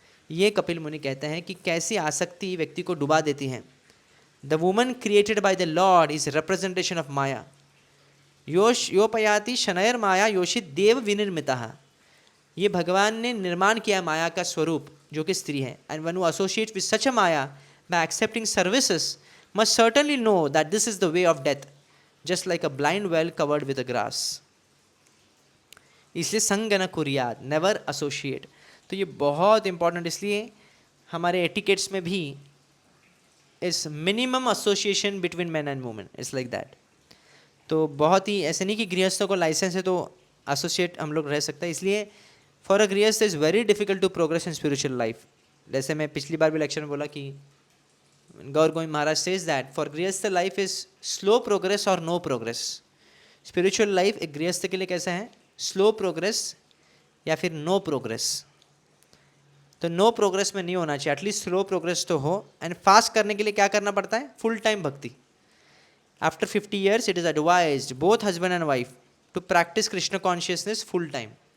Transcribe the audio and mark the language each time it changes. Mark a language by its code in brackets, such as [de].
[hi] ये कपिल मुनि कहते हैं कि कैसी आसक्ति व्यक्ति को डुबा देती है। [en] The woman created by the lord is representation of maya. [sa] योपयाति शनैर माया योषित देव विनिर्मिता। [hi] ये भगवान ने निर्माण किया माया का स्वरूप जो कि स्त्री है। [en] And one who associate with such a maya by accepting services must certainly know that this is the way of death, just like a blind well covered with a grass. [hi] इसलिए [sa] संग न कुर्याद, [hi] नेवर एसोसिएट। तो ये बहुत important, इसलिए हमारे etiquettes में भी इस [en] Minimum association between man and women, it's like that. [hi] तो बहुत ही ऐसे नहीं कि गृहस्थों को लाइसेंस है तो एसोसिएट हम लोग रह सकते हैं। [en] इसलिए for a grihastha is very difficult to progress in spiritual life. [hi] जैसे मैं पिछली बार भी लेक्चर में बोला कि [en] Gaur Govind Maharaj says that for grihastha life is slow progress or no progress. [hi] Spiritual life एक गृहस्थ के लिए कैसा है? [en] Slow progress या फिर no progress. [hi] तो no progress में नहीं होना चाहिए, एटलीस्ट slow progress तो हो। एंड फास्ट करने के लिए क्या करना पड़ता है? फुल टाइम भक्ति। [en] After 50 years it is advised both husband and wife to practice Krishna consciousness full time.